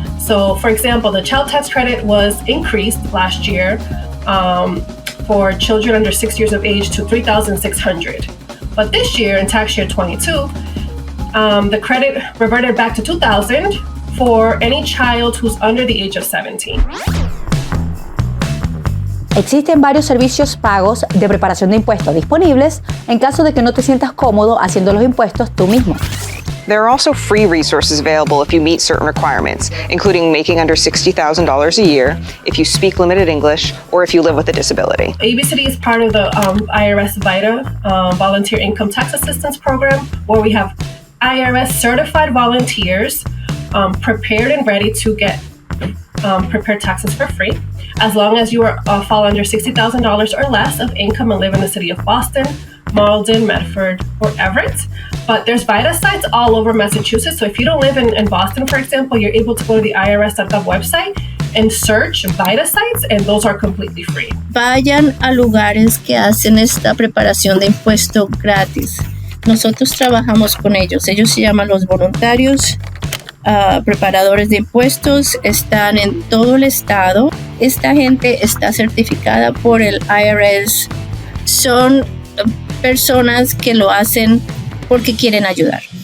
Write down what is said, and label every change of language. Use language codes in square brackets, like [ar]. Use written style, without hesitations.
[en] So for example, the child tax credit was increased last year for children under 6 years of age to $3,600. But this year, in tax year 22, the credit reverted back to $2,000 for any child who's under the age of 17. [es] Existen varios servicios pagos de preparación de impuestos disponibles en caso de que no te sientas cómodo haciendo los impuestos tú mismo. [en] There are also free resources available if you meet certain requirements, including making under $60,000 a year, if you speak limited English, or if you live with a disability. ABCD is part of the IRS VITA Volunteer Income Tax Assistance Program, where we have IRS certified volunteers prepared and ready to get prepared taxes for free, as long as you fall under $60,000 or less of income and live in the city of Boston, Malden, Medford, or Everett. But there's VITA sites all over Massachusetts. So if you don't live in Boston, for example, you're able to go to the IRS.gov website and search VITA sites, and those are completely free. [es] Vayan a lugares que hacen esta preparación de impuesto gratis. Nosotros trabajamos con ellos. Ellos se llaman los voluntarios preparadores de impuestos. Están en todo el estado. Esta gente está certificada por el IRS. Son personas que lo hacen porque quieren ayudar.